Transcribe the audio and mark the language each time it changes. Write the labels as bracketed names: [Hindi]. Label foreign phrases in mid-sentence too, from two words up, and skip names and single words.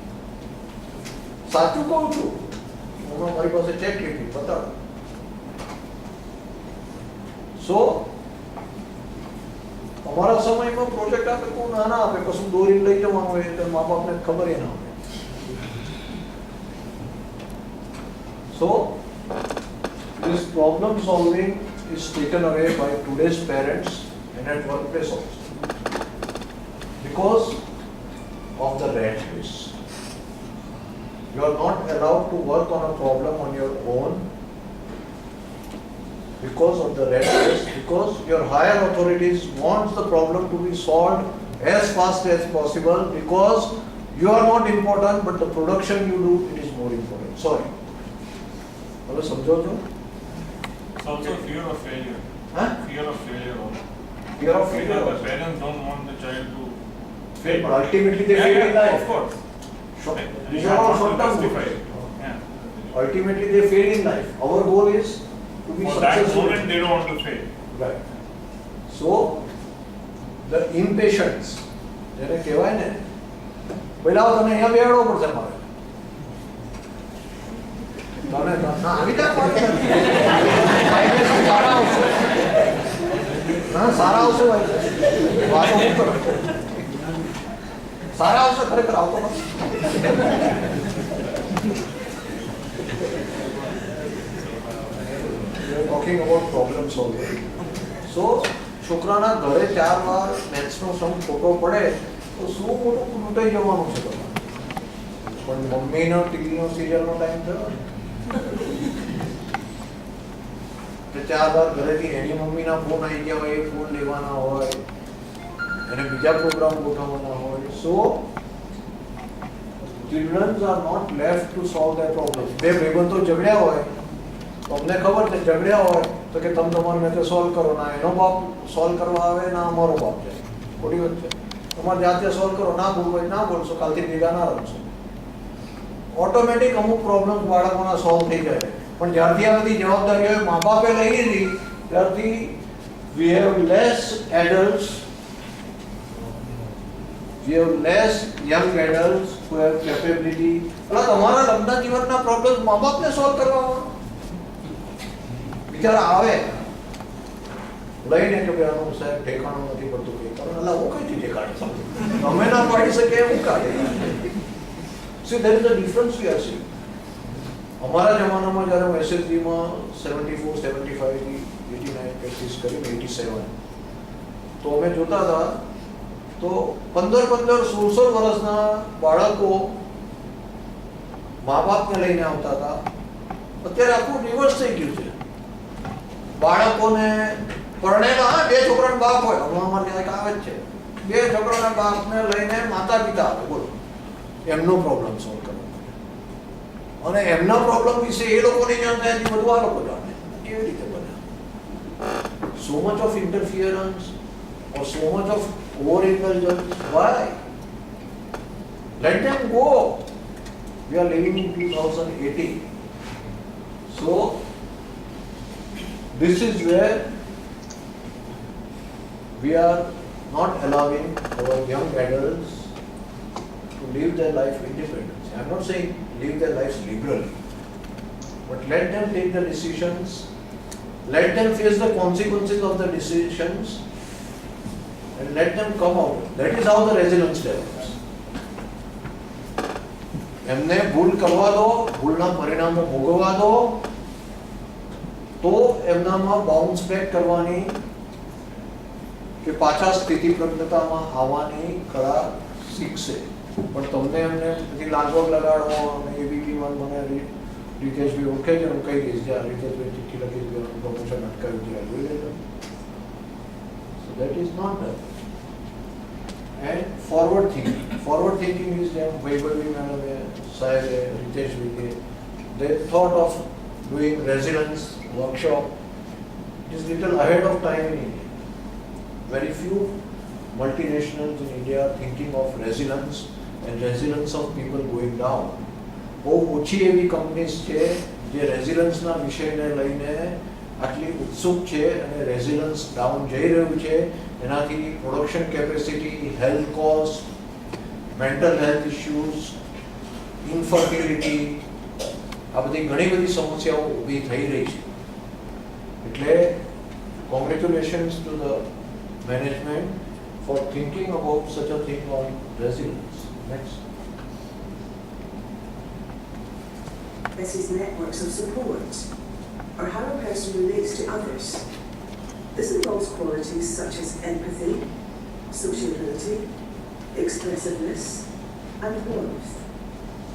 [Gujarati] સાચું કહું છું, હું મારી પાસે ચેક લીધી બતાવો. સો અમારા સમયમાં પ્રોજેક્ટ આપે કોઈ નાના આપે, કશું દોરીને લઈ જવાનું હોય તો મા બાપને ખબર ના હોય. [English] સો this problem solving is taken away by today's parents and at workplace also because of the rat race. You are not allowed to work on a problem on your own because of the red race, because your higher authorities want the problem to be solved as fast as possible, because you are not important, but the production you do, it is more important. Sorry. [Gujarati] હવે સમજો છો? [English] It's also fear of failure. Huh? Fear of failure also. Fear of Because failure. the parents don't want the child to Fail, but ultimately they fail in Of life. course. These are all short-term justify goals. it. Yeah. Ultimately they fail in life. Our goal is to be For that successful. moment they don't want to fail. Right. So, the impatience, [Gujarati] જેને કહેવાય ને, પહેલા તને અહીંયા બેહાડવો પડશે મારે. તને ના આવી જાય મારે નથી. સારા આવશે. ના સારા આવશે ભાઈ. વાતો નહીં કરો. સારા આવશે ખરેખર આવતો નથી. [English] We are talking about problem solving. So, [Gujarati] છોકરાના ઘરે 4 વાર મેથ્સનો સમ ખોટો પડે તો શું મોટું લૂંટાઈ જવાનું છે તમારે? પણ મમ્મીનો ટીવીનો સિરિયલનો ટાઈમ થયો ને 4 વાર ઘરેથી એની મમ્મીના ફોન આવી ગયા હોય, એ ફોન લેવાના હોય, એને બીજા પ્રોગ્રામ ગોઠવવાના હોય. [English] સો children are not left to solve their problems. [Gujarati] બે ભાઈબંધો ઝઘડ્યા હોય, તમને ખબર છે ઝઘડ્યા હોય તો કે તમે તમારી રીતે સોલ્વ કરો, ના એનો બાપ સોલ્વ કરવા આવે, ના અમારો બાપ જાય. ખોટી વાત છે. તમારે જાતે સોલ્વ કરો, ના બોલવો હોય ના બોલશો, કાલથી ભેગા ના રમશો. ઓટોમેટિક અમુક પ્રોબ્લેમ બાળકોના સોલ્વ થઈ જાય. પણ જ્યારથી આ બધી જવાબદારીઓ મા બાપે લઈ લીધી ત્યારથી [English] we have less adults, we have less young adults who have capability. [Gujarati] એટલે તમારા લગ્ન જીવનના પ્રોબ્લેમ મા બાપને સોલ્વ કરવા બિચારા આવે લઈને કે ભાઈ આનું સાહેબ ઠેકાણું નથી પડતું કંઈ કારણ એટલે હું કઈથી ઠેકાણી શકું, અમે ના પાડી શકીએ એવું કાઢે. [English] See, there is a difference we are seeing. [Gujarati] અમારા જમાનામાં જ્યારે હું એસએસજીમાં 74, 75, 89 પ્રેક્ટિસ કરી 87, તો અમે જોતા હતા તો 15, 16 વર્ષના બાળકો મા બાપને લઈને આવતા હતા. અત્યારે આખું રિવર્સ થઈ ગયું છે. બાળકોને પરણેલા 2 છોકરાના બાપ હોય, હમણાં અમારે ત્યાં એક આવે જ છે, 2 છોકરાના બાપને લઈને માતા પિતા આવે, બોલો એમનો પ્રોબ્લેમ સોલ્વ કરવો અને એમના પ્રોબ્લેમ વિશે એ લોકો નહીં જાણતા એથી બધું આ લોકો જાણે. કેવી રીતે બને? [English] So much of interference or so much of overindulgence. Why? Let them go. We are living in 2018. So this is where we are not allowing our young adults to live their life independently. I am not saying live their lives liberally, but let them take the decisions, let them face the consequences of the decisions, and let them come out. That is how the resilience develops. [Gujarati] એમને ભૂલ કરવા દો, ભૂલના પરિણામો ભોગવવા દો, તો એમનામાં [English] bounce back [Gujarati] કરવાની કે પાછા સ્થિતિપ્રજ્ઞતામાં આવવાની કળા શીખશે. પણ તમને એમને પછી લાગવગ લગાડવો અને એબીપીમાં મને રીતેશભાઈ ઓળખે છે, હું કહી દઈશ જે આ રીતેશભાઈ ચિઠ્ઠી લખી દેવાનું પ્રમોશન અટકાવ્યું છે, જોઈ લેજો. [English] So that is not done. And forward thinking is [Gujarati] જેમ વૈભવી મેડમે સાહેબે રીતેશભાઈએ [English] they thought of doing resilience workshop. It is little ahead of time in India. Very few multinationals in India are thinking of resilience and resilience of people going down. [Gujarati] બહુ ઓછી એવી કંપનીઝ છે જે રેઝિલન્સના વિષયને લઈને આટલી ઉત્સુક છે અને [English] resilience down [Gujarati] જઈ રહ્યું છે. એનાથી [English] production capacity, health cost, mental health issues, [Gujarati] ઇન્ફર્ટિલિટી, આ બધી ઘણી બધી સમસ્યાઓ ઊભી થઈ રહી છે. [English] એટલે congratulations to the management for thinking about such a thing on resilience. Next. This is networks of support, or how a person relates to others. This involves qualities such as empathy, sociability, expressiveness, and warmth.